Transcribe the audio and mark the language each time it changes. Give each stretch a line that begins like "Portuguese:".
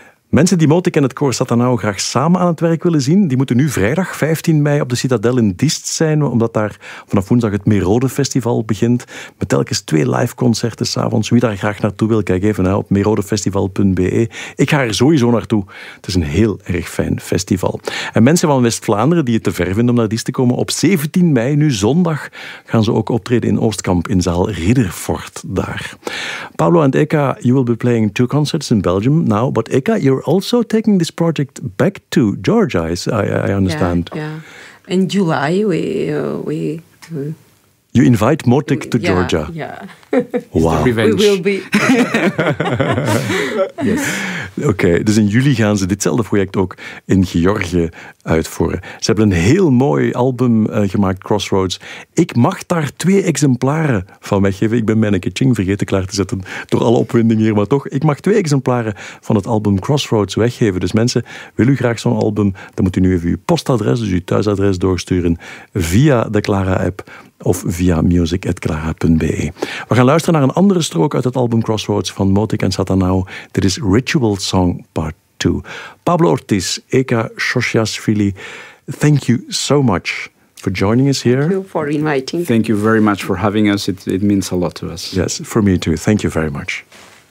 Dutch: Mensen die Motik en het koor Satanau graag samen aan het werk willen zien, die moeten nu vrijdag 15 mei op de Citadel in Diest zijn, omdat daar vanaf woensdag het Merode Festival begint, met telkens 2 live concerten s'avonds. Wie daar graag naartoe wil, kijk even op merodefestival.be. Ik ga er sowieso naartoe. Het is een heel erg fijn festival. En mensen van West-Vlaanderen die het te ver vinden om naar Diest te komen, op 17 mei, nu zondag, gaan ze ook optreden in Oostkamp in zaal Ridderfort daar.
English: Pablo and Eka, you will be playing 2 concerts in Belgium now, but Eka, you're also taking this project back to Georgia, I understand. Yeah. In July, we you invite Motik to Georgia. Yeah. Wow. Revenge. We will be. Yes.
Dutch: Okay, dus in juli gaan ze ditzelfde project ook in Georgië uitvoeren. Ze hebben een heel mooi album gemaakt, Crossroads. Ik mag daar 2 exemplaren van weggeven. Ik ben Menneke Ching vergeten klaar te zetten door alle opwinding hier, maar toch, ik mag 2 exemplaren van het album Crossroads weggeven. Dus mensen, wil u graag zo'n album, dan moet u nu even uw postadres, dus uw thuisadres doorsturen via de Clara-app of via music@clara.be. We gaan luisteren naar een andere strook uit het album Crossroads van Motik en Satanau. Dit is Ritual Song Part 2.
English: Pablo Ortiz, Eka Shoshiasvili, thank you so much for joining us here. Thank you for inviting. Thank you very much for having us. It means a lot to us. Yes, for me too. Thank you very much.